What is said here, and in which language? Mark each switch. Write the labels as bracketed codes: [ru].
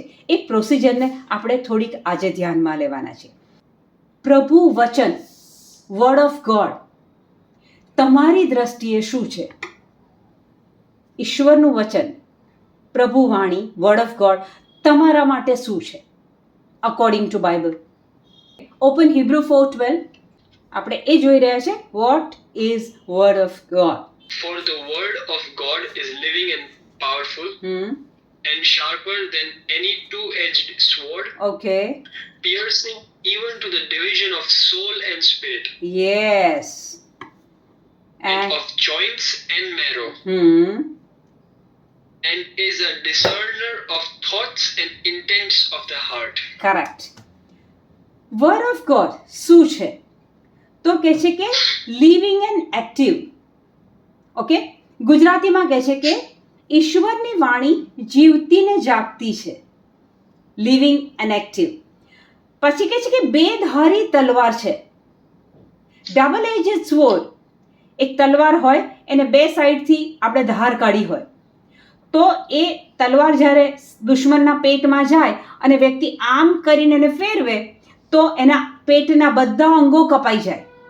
[gu] એ પ્રોસિજરને આપણે થોડીક આજે ધ્યાનમાં લેવાના છે. પ્રભુ વચન, વર્ડ ઓફ ગોડ તમારી દ્રષ્ટિએ શું છે? ઈશ્વરનું વચન, પ્રભુ વાણી, વર્ડ ઓફ ગોડ તમારા માટે શું છે according to Bible? Open Hebrew 4:12. આપણે એ જોઈ રહ્યા છે [en] What is word of God. For the word of God is living and powerful and sharper than any two-edged sword. Okay. Piercing even to the division of soul and spirit. Yes. And of joints and marrow. And is a discerner of thoughts and intents of the heart. Correct. [gu] Word of God શું છે? તો કહે છે કે [en] Living and active. [gu] Okay, ગુજરાતીમાં કહે છે કે ઈશ્વરની વાણી જીવતી ને જાગતી છે, [en] Living and active. [gu] પછી કહે છે કે બે ધારી તલવાર છે. ડબલ એજેડ સ્વોર્ડ, એક તલવાર હોય, એને બે સાઈડથી આપણે ધાર કાઢી હોય, તો એ તલવાર જ્યારે દુશ્મનના પેટમાં જાય અને વ્યક્તિ આમ કરીને એને ફેરવે તો એના પેટના બધા અંગો કપાઈ જાય.